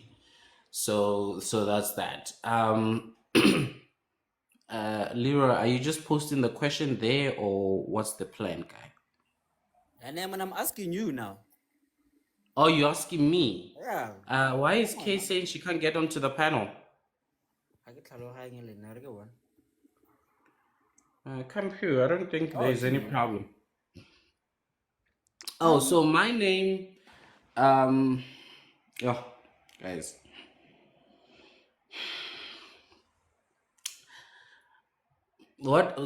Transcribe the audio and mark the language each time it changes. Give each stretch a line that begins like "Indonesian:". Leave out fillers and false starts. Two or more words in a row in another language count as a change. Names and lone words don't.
English: So that's that. Leroy, are you just posting the question there, or what's the plan, guy? And then I'm asking you now. Oh, you're asking me? Yeah. Why is Kay saying she can't get onto the panel?
Tswana: Ha ke tlhaloganye le nna re ke bona.
English: Come here. I don't think there's any Okay. problem. Oh, so my name, oh, guys. What?